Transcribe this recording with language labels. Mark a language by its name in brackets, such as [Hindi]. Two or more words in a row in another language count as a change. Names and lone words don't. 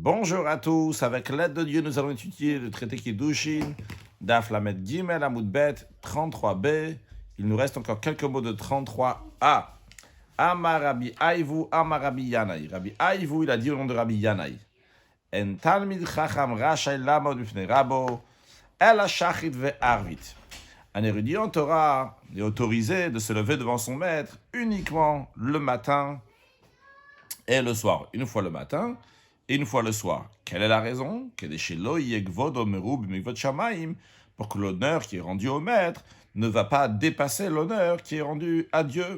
[French] Bonjour à tous, avec l'aide de Dieu, nous allons étudier le traité Kiddushin, [Hebrew] דף למד גימל עמוד בית [French] 33b. Il nous reste encore quelques mots de 33a. [Hebrew] אמר רבי אייבו, אמר רבי ינאי. [French] Rabbi Aivu, il a dit au nom de Rabbi Yanai. [Hebrew] אין תלמיד חכם רשאי לעמוד בפני רבו אלא שחרית וערבית. [French] Un érudit en Torah est autorisé de se lever devant son maître uniquement le matin et le soir. Une fois le matin et une fois le soir. Quelle est la raison? Pour que l'honneur qui est rendu au maître ne va pas dépasser l'honneur qui est rendu à Dieu.